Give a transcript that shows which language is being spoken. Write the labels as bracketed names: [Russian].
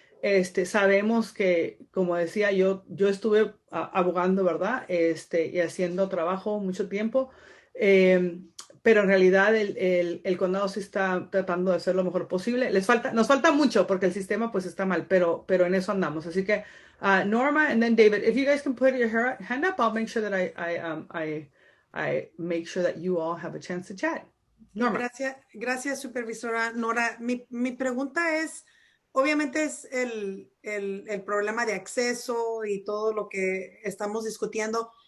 [Spanish] Sabemos que, como decía, yo estuve abogando, ¿verdad? Y haciendo trabajo mucho tiempo, pero en realidad el condado sí está tratando de hacer lo mejor posible. Nos falta mucho porque el sistema pues está mal, pero en eso andamos. Así que [English] Norma and then David, if you guys can put your hand up, I'll make sure that I make sure that you all have a chance to chat. Norma. [Spanish] Gracias, supervisora Nora. Mi pregunta es, obviamente es el problema de acceso y todo lo que estamos discutiendo.